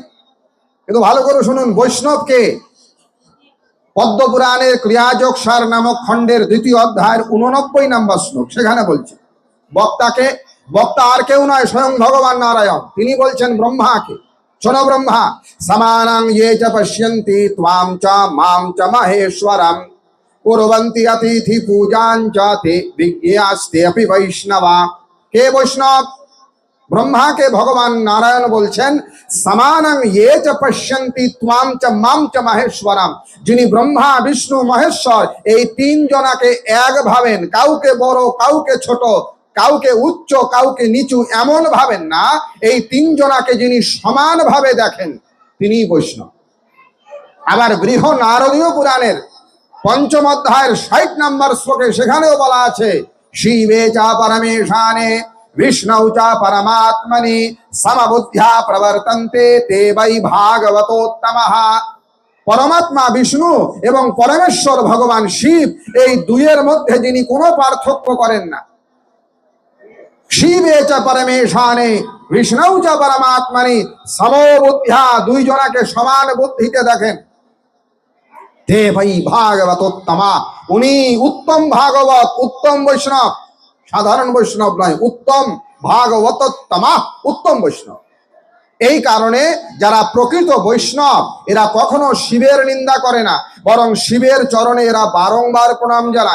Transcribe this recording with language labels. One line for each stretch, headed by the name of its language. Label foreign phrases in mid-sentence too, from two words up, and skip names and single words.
Bangla: কিন্তু ভালো করে শুনুন, বৈষ্ণবকে পদ্মপুরাণের ক্রিয়াযোগসার নামক খণ্ডের 2য় অধ্যায়ের 89 নম্বর শ্লোক, সেখানে বলছে বক্তাকে, বক্তা আর কেউ নয়, স্বয়ং ভগবান নারায়ণ। তিনি বলছেন ব্রহ্মাকে, শোনো ব্রহ্মা,
Sanskrit: সমানাং ये च पश्यन्ति त्वां च मां च महेश्वरं कुर्वन्ति अतिथि पूजां च ते विज्ञास्ते अपि वैष्णवा।
Bangla: কে বৈষ্ণব? ব্রহ্মাকে ভগবান নারায়ণ বলছেন
Sanskrit: সমানাং ये च पश्यन्ति त्वां च मां च महेश्वरं।
Bangla: যিনি ব্রহ্মা বিষ্ণু মহেশ্বর এই 3 জনাকে এক ভাবেন, কাউকে বড় কাউকে ছোট, কাউকে উচ্চ কাউকে নিচু এমন ভাবেন না, এই 3 জনাকে যিনি সমান ভাবে দেখেন তিনি বৈষ্ণব। আবার বৃহ নারদীয় পুরাণের 5ম অধ্যায়ের 60 নম্বর শ্লোকে সেখানেও বলা আছে
Sanskrit: শিবে চা পরমেশানে বিষ্ণু চা পরমাত্মনি সমবুদ্ধ্যা প্রবর্তন্তে তে বৈ ভাগবতোত্তমঃ।
Bangla: পরমাত্মা বিষ্ণু এবং পরমেশ্বর ভগবান শিব, এই দুইয়ের মধ্যে যিনি কোনো পার্থক্য করেন না,
Sanskrit: শিবে চ পরমেশানে বিষ্ণু চ পরমাত্মনি সমবুদ্ধ্যা,
Bangla: 2 জনাকে সমান বুদ্ধিতে দেখেন।
Sanskrit: তে ভাই ভাগবতোত্তমা,
Bangla: উনি উত্তম ভাগবত, উত্তম বৈষ্ণব, সাধারণ বৈষ্ণব নয়, উত্তম ভাগবতোত্তমা, উত্তম বৈষ্ণব। এই কারণে যারা প্রকৃত বৈষ্ণব এরা কখনো শিবের নিন্দা করে না, বরং শিবের চরণে এরা বারংবার প্রণাম জানায়।